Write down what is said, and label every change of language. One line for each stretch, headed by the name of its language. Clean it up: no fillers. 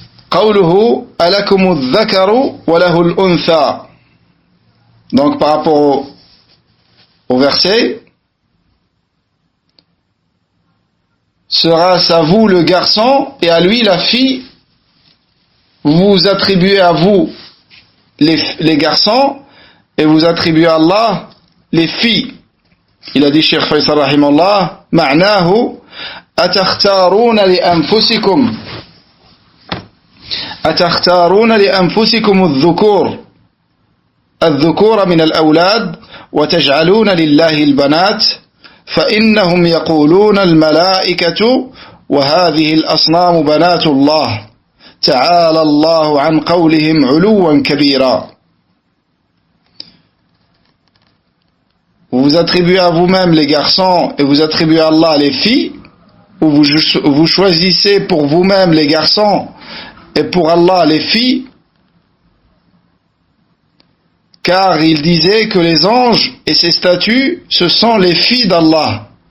Arabic: قوله ألكم الذكر وله الأنثى.
French: Donc par rapport au verset, sera-ce à vous le garçon et à lui la fille? Vous attribuez à vous les garçons et vous attribuez à Allah les filles. Il a dit
Arabic: Cheikh Faisal rahimahullah, معناه أتختارون لأنفسكم الذكور من الأولاد وتجعلون لله البنات فإنهم يقولون الملائكة وهذه الأصنام بنات الله تعالى الله عن قولهم علوا كبيرا.
French: Vous attribuez à vous-même les garçons et vous attribuez à Allah les filles, ou vous choisissez pour vous-même les garçons et pour Allah les filles, car il disait que les anges et ses statues, ce sont les filles d'Allah.